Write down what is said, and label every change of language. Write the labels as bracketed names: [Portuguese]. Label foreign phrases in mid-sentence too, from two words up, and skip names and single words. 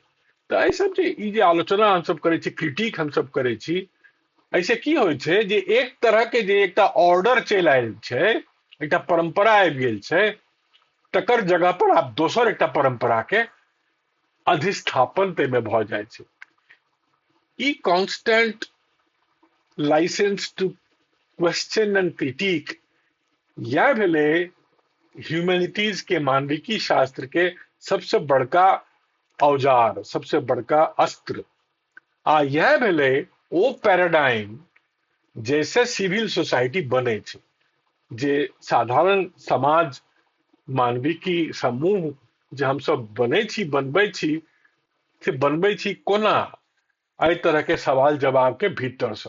[Maithili] तो एहि सब जे ई जे आलोचना हम सब करे छी, क्रिटिक हम सब करे छी, ऐसे की होइ छै जे एक तरह के जे एकटा ऑर्डर चलि आयल छै, एकटा परंपरा आबि गेल छै, तकर जगह पर आप दोसर एकटा परंपरा के अधिष्ठापन तै में भ जाय छै। ई [English] constant license to question and critique [Maithili] यह भेले ह्यूमैनिटीज के, मानविकी शास्त्र के सबसे बड़का औजार, सबसे बड़का अस्त्र। आ यह भेले ओ पैराडाइम जैसे [English] civil society [Maithili] बने छै, जे साधारण समाज, मानविकी समूह जे हम सब बने छी, बनबै छी, से बनबै छी कोना, एहि तरह के सवाल जवाब के भीतर से।